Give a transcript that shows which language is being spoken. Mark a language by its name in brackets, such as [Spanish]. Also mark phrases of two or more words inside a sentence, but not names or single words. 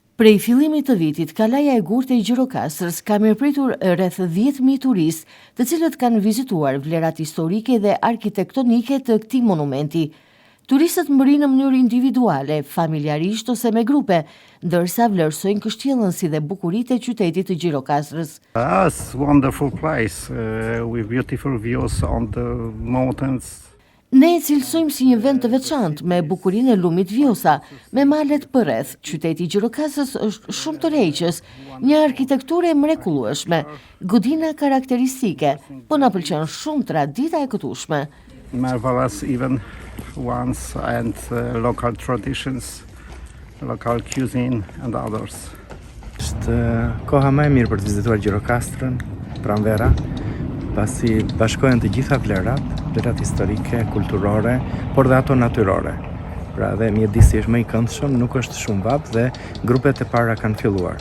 [Albanian] Prej fillimit të vitit, Kalaja e Gurtë e Gjirokastrës ka mirëpritur rreth 10.000 turistë, të cilët kanë vizituar vlerat historike dhe arkitektonike të këtij monumenti. Turistët mbërrinë në mënyrë individuale, familjarisht ose me grupe, ndërsa vlerësojnë kështjellën si dhe bukuritë e qytetit të Gjirokastrës. [English] It's a wonderful place with beautiful views on the mountains. [Albanian] Ne e cilësojmë si një vend të veçantë me bukurinë e lumit Vjosa, me malet përreth. Qyteti i Gjirokastrës është shumë tërheqës, një arkitekturë e mrekullueshme, godina karakteristike, po na pëlqen shumë tradita e këtueshme. [English] Marvelous even ones and local traditions, local cuisine and others. [Albanian] Është koha më e mirë për të vizituar Gjirokastrën, pranvera, pasi bashkohen të gjitha vlerat historike, kulturore, por dhe ato natyrore. Pra dhe mjedisi është më i këndshëm, nuk është shumë vap dhe grupet e para kanë filluar.